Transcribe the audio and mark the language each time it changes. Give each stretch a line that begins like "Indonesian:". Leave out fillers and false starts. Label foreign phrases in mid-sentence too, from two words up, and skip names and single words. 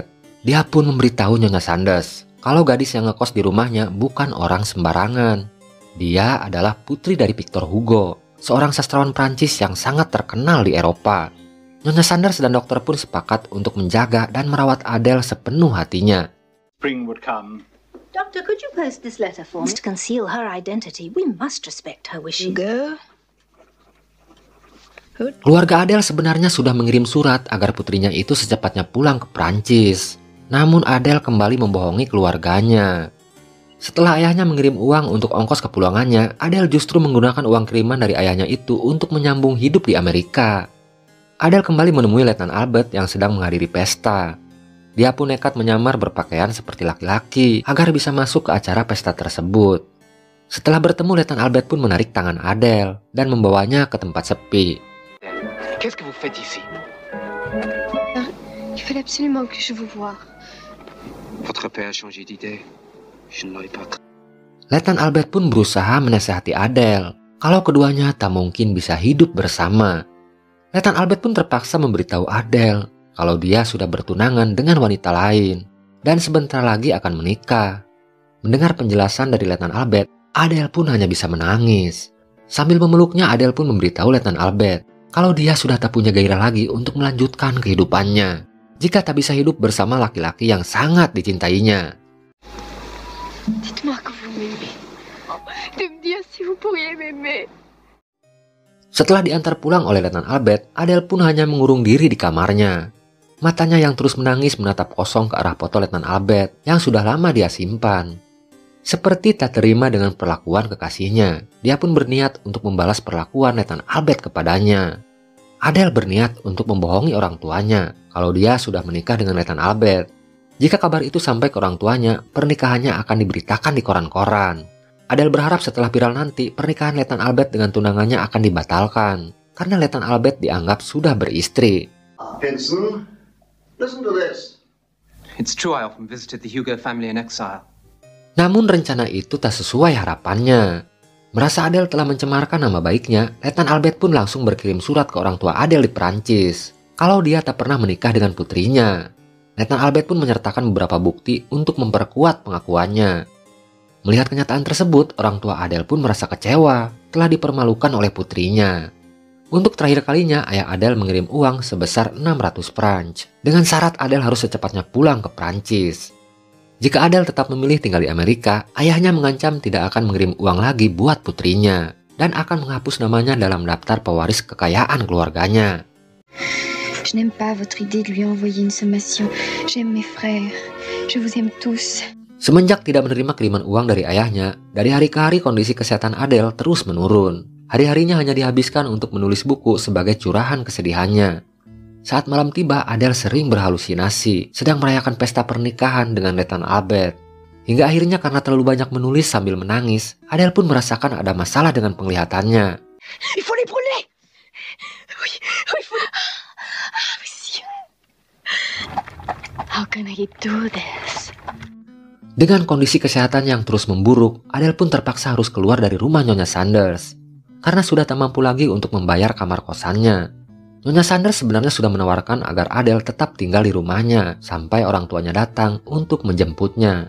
Indonesian: Dia pun memberitahu Nyonya Sanders kalau gadis yang ngekos di rumahnya bukan orang sembarangan. Dia adalah putri dari Victor Hugo, seorang sastrawan Prancis yang sangat terkenal di Eropa. Nyonya Sanders dan dokter pun sepakat untuk menjaga dan merawat Adele sepenuh hatinya.
English: Spring would come. Doctor, could you post this letter for me? To conceal her identity, we must respect her wishes.
Indonesian: Keluarga Adele sebenarnya sudah mengirim surat agar putrinya itu secepatnya pulang ke Prancis. Namun Adele kembali membohongi keluarganya. Setelah ayahnya mengirim uang untuk ongkos kepulangannya, Adele justru menggunakan uang kiriman dari ayahnya itu untuk menyambung hidup di Amerika. Adele kembali menemui Letnan Albert yang sedang menghadiri pesta. Dia pun nekat menyamar berpakaian seperti laki-laki agar bisa masuk ke acara pesta tersebut. Setelah bertemu, Letnan Albert pun menarik tangan Adele dan membawanya ke tempat sepi.
French: Qu'est-ce que vous faites ici? Il fallait absolument que je vous voie. Votre père a changé d'idée. Je ne l'aurais pas cru.
Indonesian: Letnan Albert pun berusaha menasihati Adele kalau keduanya tak mungkin bisa hidup bersama. Letnan Albert pun terpaksa memberitahu Adele kalau dia sudah bertunangan dengan wanita lain dan sebentar lagi akan menikah. Mendengar penjelasan dari Letnan Albert, Adele pun hanya bisa menangis. Sambil memeluknya, Adele pun memberitahu Letnan Albert kalau dia sudah tak punya gairah lagi untuk melanjutkan kehidupannya jika tak bisa hidup bersama laki-laki yang sangat dicintainya.
French: Dites-moi que vous m'aimez. De me dire si vous pourriez m'aimer.
Indonesian: Setelah diantar pulang oleh Letnan Albert, Adele pun hanya mengurung diri di kamarnya. Matanya yang terus menangis menatap kosong ke arah foto Letnan Albert yang sudah lama dia simpan. Seperti tak terima dengan perlakuan kekasihnya, dia pun berniat untuk membalas perlakuan Letnan Albert kepadanya. Adele berniat untuk membohongi orang tuanya kalau dia sudah menikah dengan Letnan Albert. Jika kabar itu sampai ke orang tuanya, pernikahannya akan diberitakan di koran-koran. Adele berharap setelah viral nanti, pernikahan Letnan Albert dengan tunangannya akan dibatalkan karena Letnan Albert dianggap sudah beristri.
English: Vincent, listen to this. It's true I often visited the Hugo family in exile.
Indonesian: Namun rencana itu tak sesuai harapannya. Merasa Adele telah mencemarkan nama baiknya, Letnan Albert pun langsung berkirim surat ke orang tua Adele di Prancis kalau dia tak pernah menikah dengan putrinya. Letnan Albert pun menyertakan beberapa bukti untuk memperkuat pengakuannya. Melihat kenyataan tersebut, orang tua Adele pun merasa kecewa telah dipermalukan oleh putrinya. Untuk terakhir kalinya, ayah Adele mengirim uang sebesar 600 francs dengan syarat Adele harus secepatnya pulang ke Prancis. Jika Adele tetap memilih tinggal di Amerika, ayahnya mengancam tidak akan mengirim uang lagi buat putrinya dan akan menghapus namanya dalam daftar pewaris kekayaan keluarganya.
French: Je n'aime pas votre idée de lui envoyer une sommation. J'aime mes frères. Je vous aime tous.
Indonesian: Semenjak tidak menerima kiriman uang dari ayahnya, dari hari ke hari kondisi kesehatan Adele terus menurun. Hari-harinya hanya dihabiskan untuk menulis buku sebagai curahan kesedihannya. Saat malam tiba, Adele sering berhalusinasi, sedang merayakan pesta pernikahan dengan Letnan Albert. Hingga akhirnya karena terlalu banyak menulis sambil menangis, Adele pun merasakan ada masalah dengan penglihatannya. Il faut les brûler. Oui, il faut. Ah, monsieur.
English: How can I do this?
Indonesian: Dengan kondisi kesehatan yang terus memburuk, Adele pun terpaksa harus keluar dari rumah Nyonya Sanders karena sudah tak mampu lagi untuk membayar kamar kosannya. Nyonya Sanders sebenarnya sudah menawarkan agar Adele tetap tinggal di rumahnya sampai orang tuanya datang untuk menjemputnya.